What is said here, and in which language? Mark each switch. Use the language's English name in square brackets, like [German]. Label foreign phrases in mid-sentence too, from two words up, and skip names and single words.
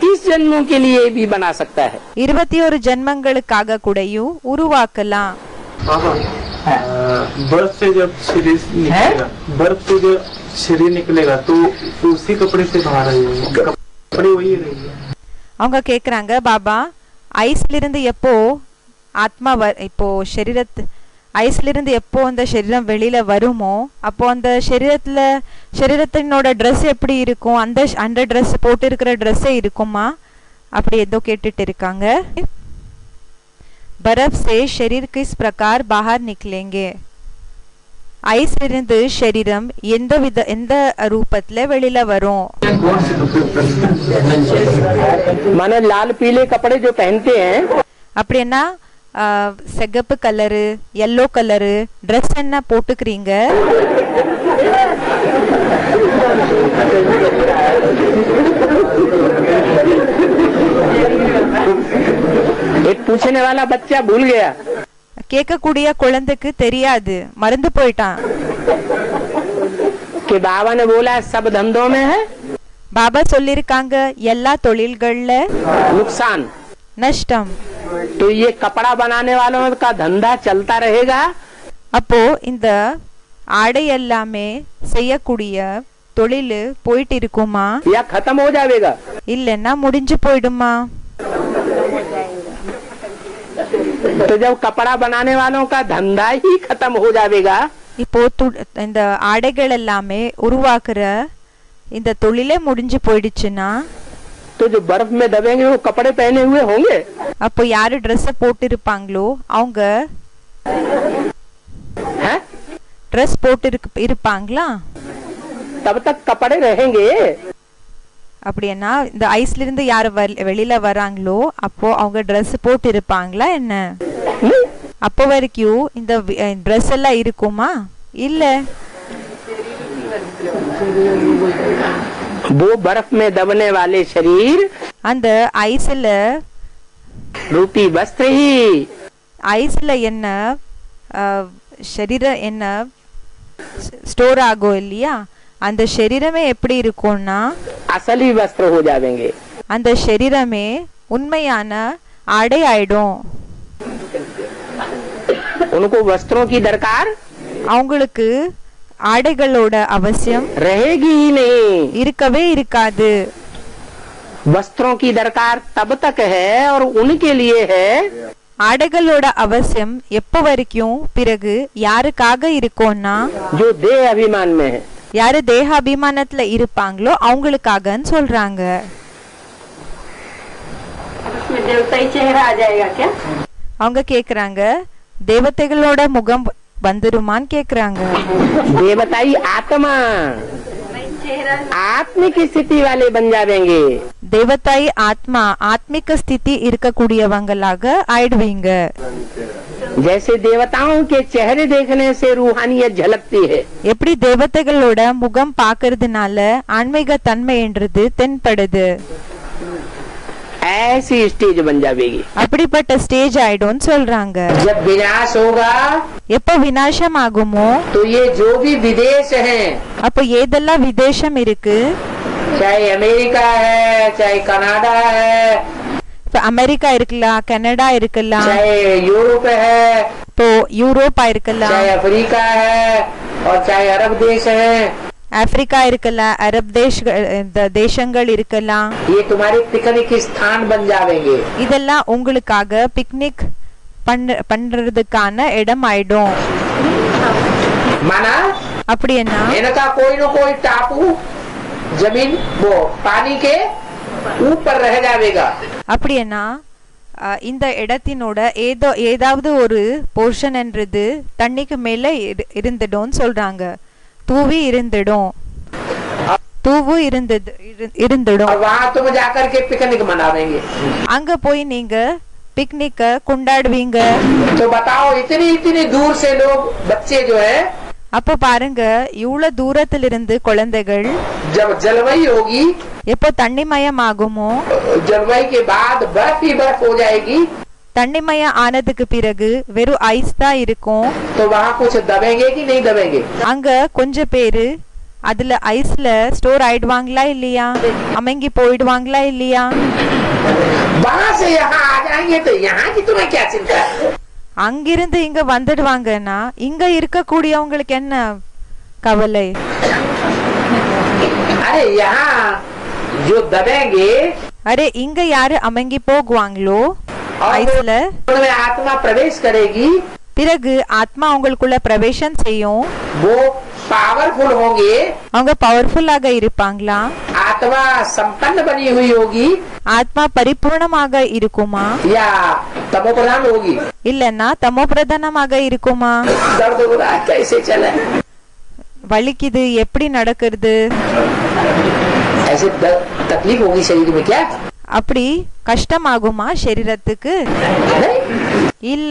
[Hindi] 21 जन्मों के लिए भी बना सकता है। [Tamil] 21 ஜென்மங்களுக்காக கூடயும் உருவாக்கலாம். [Hindi] बर्फ से जब शरीर निकलेगा, बर्फ से जब शरीर निकलेगा तो उसी कपड़े से बाहर आएगा, कपड़े वही रहेंगे. [Tamil] அவங்க கேக்குறாங்க, பாபா ஐஸ்ல இருந்து எப்போ ஆத்மா இப்போ ஐஸ்ல இருந்து எப்போ அந்த சரீரம் வெளியில வருமோ அப்போ அந்த சரீரத்தினோட ட்ரெஸ் எப்படி இருக்கும், அந்த ட்ரெஸ் போட்டு இருக்கிற ட்ரெஸ்ஸே இருக்குமா அப்படி ஏதோ கேட்டுட்டு இருக்காங்க. [Hindi] बर्फ से शरीर किस प्रकार बाहर निकलेंगे? [Tamil] ஐஸ்ல இருந்து சரீரம் எந்த ரூபத்துல வெளியில வரும்? [Hindi] माने लाल पीले कपड़े जो पहनते हैं, [Tamil] அப்படின்னா சிகப்பு கலரு yellow கலரு ட்ரெஸ் என்ன போட்டுக்கிறீங்க? [Hindi] एक पूछने वाला बच्चा भूल गया. [Tamil] கேட்கக்கூடிய குழந்தைக்கு தெரியாது, மறந்து போயிட்டான். [Hindi] कि बाबा ने बोला सब धंधों में है [Tamil] பாபா சொல்லிருக்காங்க எல்லா தொழில்கள்ல [Hindi] नुकसान. [Tamil] நஷ்டம். [Hindi] तो ये कपड़ा बनाने वालों का धंधा चलता रहेगा. [Tamil] அப்போ இந்த ஆடை எல்லாமே செய்யக்கூடிய தொழில் போயிட்டு இருக்குமா [Hindi] या खत्म हो जाएगा? [Tamil] இல்லன்னா முடிஞ்சு போயிடுமா? [Hindi] तो जब कपड़ा बनाने वालों का धंधा ही खत्म हो जाएगा, [Tamil] இப்போ இந்த ஆடைகள் எல்லாமே உருவாக்குற இந்த தொழிலே முடிஞ்சு போயிடுச்சுன்னா [Hindi] तो जो बर्फ में दबेंगे वो कपड़े पहने हुए होंगे. [Tamil] அப்போ யாரு ட்ரெஸ் போட்டு இருப்பாங்களோ அவங்க ட்ரெஸ் போட்டு இருப்பாங்களா? [Hindi] तब तक कपड़े रहेंगे. [Tamil] அப்படின்னா இந்த ஐஸ்ல இருந்து யாரு வெளியில வராங்களோ அப்போ அவங்க ட்ரெஸ் போட்டு இருப்பாங்களா என்ன? அப்போ வரைக்கும் இந்த ட்ரெஸ் எல்லாம் இருக்குமா? இல்ல. [Hindi] वो बर्फ में दबने वाले शरीर [Tamil] அந்த ஐஸ்ல [Hindi] रूपी वस्त्र ही [Tamil] ஐஸ்ல என்ன சரீரம் என்ன ஸ்டோர் ஆகும் இல்லையா, அந்த சரீரமே எப்படி இருக்கும்னா [Hindi] असली वस्त्र हो जाएंगे. [Tamil] அந்த சரீரமே உண்மையான ஆடை ஆயிடும். [Hindi] उनको वस्त्रों की दरकार [Tamil] அவங்களுக்கு ஆடைகளோட அவசியம் [Hindi] रहेगी ही नहीं. [Tamil] இருக்கவே இருக்காது. [Hindi] वस्त्रों की दरकार तब तक है और उनके लिए है [Tamil] ஆடைகளோட அவசியம் எப்ப வரைக்கும் பிறகு யாருக்காக இருக்கும்னா [Hindi] जो देह अभिमान में है. [Tamil] யாரு தேக அபிமானத்துல இருப்பாங்களோ அவங்களுக்காகன்னு சொல்றாங்க. அவங்க கேக்குறாங்க தேவதைகளோட முகம் வந்துருமான்னு கேக்குறாங்க. [Hindi] देवताई आत्मा आत्मिक स्थिति वाले बन जाएंगे. [Tamil] தேவதாய் ஆத்மா ஆத்மிக ஸ்திதி இருக்கக்கூடியவங்களாக ஆயிடுவீங்க. [Hindi] जैसे देवताओं के चेहरे देखने से रूहानियत झलकती है, [Tamil] எப்படி தேவதைகளோட முகம் பாக்குறதுனால ஆன்மீக தன்மைன்றது தென்படுது, [Hindi] ऐसी स्टेज बन जाएगी. [Tamil] அப்படிப்பட்ட ஸ்டேஜ் ஆயிடும்னு சொல்றாங்க. [Hindi] जब विनाश होगा [Tamil] எப்ப விநாசம் ஆகுமோ [Hindi] तो ये जो भी विदेश हैं, [Tamil] அப்போ ஏதெல்லாம் விதேசம் இருக்கு, [Hindi] चाहे अमेरिका है, चाहे कनाडा है, [Tamil] இப்ப அமெரிக்கா இருக்கலாம், கனடா இருக்கலாம், [Hindi] चाहे यूरोप है, [Tamil] இப்போ யூரோப்பா இருக்கலாம், [Hindi] चाहे अफ्रीका है और चाहे अरब देश है, [Tamil] ஆப்பிரிக்கா இருக்கலாம், அரப் தேசங்கள் இருக்கலாம், [Hindi] ये तुम्हारे पिकनिक स्थान बन जाएंगे. [Tamil] இதெல்லாம் உங்களுக்காக பிக்னிக் பண்றதுக்கான இடம் ஆயிடும். [Hindi] माना [Tamil] அப்படி என்ன [Hindi] इनका कोई न कोई टापू जमीन वो पानी के ऊपर रह जाएगा. [Tamil] அப்படின்னா இந்த இடத்தினோட ஏதாவது ஒரு போர்ஷன் என்றது தண்ணிக்கு மேல இருந்துடும் சொல்றாங்க. தூவி இருந்துடும், தூவு இருந்துடும். [Hindi] वहाँ तुम जाकर के पिकनिक मनावेंगे. [Tamil] அங்க போய் நீங்க பிக்னிக்க கொண்டாடுவீங்க. [Hindi] तो बताओ इतनी दूर से लोग बच्चे जो है, [Tamil] அப்ப பாருங்க இவ்வளவு தூரத்திலிருந்து குழந்தைகள் [Hindi] जब जलवायु होगी, [Tamil] எப்போ தண்ணிமயம் ஆகுமோ, [Hindi] जलवायु के बाद बर्फ ही बर्फ हो जाएगी, [Tamil] தண்ணிமயம் ஆனதுக்கு பிறகு வெறும் ஐஸ் தான் இருக்கும். [Hindi] तो वहाँ कुछ दबेंगे कि नहीं दबेंगे? [Tamil] அங்க கொஞ்ச பேரு அதுல ஐஸ்ல ஸ்டோர் ஆயிடுவாங்களா இல்லையா, அமங்கி போயிடுவாங்களா இல்லையா? [Hindi] वहां से यहाँ आ जाएंगे तो यहाँ की तुम्हें क्या चिंता है? [Tamil] அங்கிருந்து இங்க வந்துடுவாங்கன்னா இங்க இருக்கக்கூடியவங்களுக்கு என்ன கவலை? [Hindi] अरे यहाँ जो दबेंगे, [Tamil] அரே இங்க யாரு அமங்கி போகுவாங்களோ [Hindi] और [Tamil] ஐஸ்ல, [Hindi] उनमें आत्मा प्रवेश करेगी, [Tamil] பிறகு ஆத்மா அவங்களுக்குள்ள பிரவேசம் செய்யும். [Hindi] वो पावरफुल होंगे, [Tamil] அவங்க பவர்ஃபுல்லாக இருப்பாங்களா? [Hindi] आत्मा संपन्न बनी हुई होगी [Tamil] ஆத்மா பரிபூர்ணமாக இருக்குமா [Hindi] या तमोप्रधान होगी? [Tamil] இல்லன்னா தமோ பிரதானமாக இருக்குமா? [Hindi] दर्द हो रहा है, कैसे चले? [Tamil] வலிக்குது, எப்படி நடக்கிறது? [Hindi] ऐसे तकलीफ होगी शरीर में क्या? [Tamil] அப்படி கஷ்டமாகுமா शरीरத்துக்கு? [Hindi] नहीं, [Tamil] இல்ல.